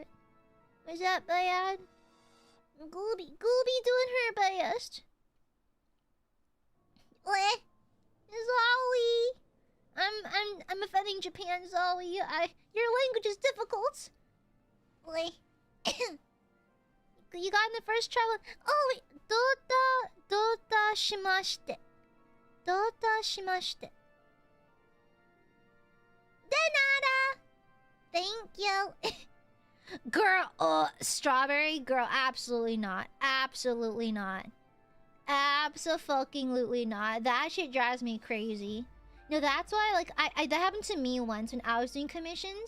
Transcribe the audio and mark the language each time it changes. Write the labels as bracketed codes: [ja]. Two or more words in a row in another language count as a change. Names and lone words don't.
[en] Was that bad? Gooby doing her best. What? Zolly. I'm offending Japan, Zolly. Your language is difficult. What? You got in the first try one. Oh wait. [ja] どういたしまして. どういたしまして. [es] De nada. [en] Thank you. Girl, strawberry? Girl, absolutely not. Absolutely not. Abso-fucking-lutely not. That shit drives me crazy. No, that's why, like, that happened to me once when I was doing commissions.